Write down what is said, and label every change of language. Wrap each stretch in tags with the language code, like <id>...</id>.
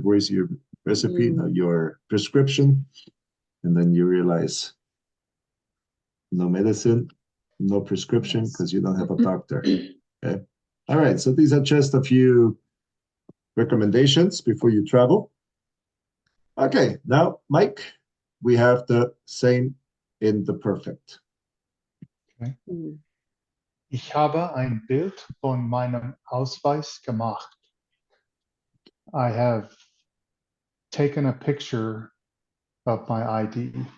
<en>Where's your recipe? No, your prescription. And then you realize no medicine, no prescription Yes. because you don't have a doctor. Okay. All right. So these are just a few recommendations before you travel. Okay. Now, Mike, we have the same in the perfect. Mhm.</en> <de>Ich habe ein Bild von meinem Ausweis gemacht.</de> <en>I have taken a picture of my ID.</en>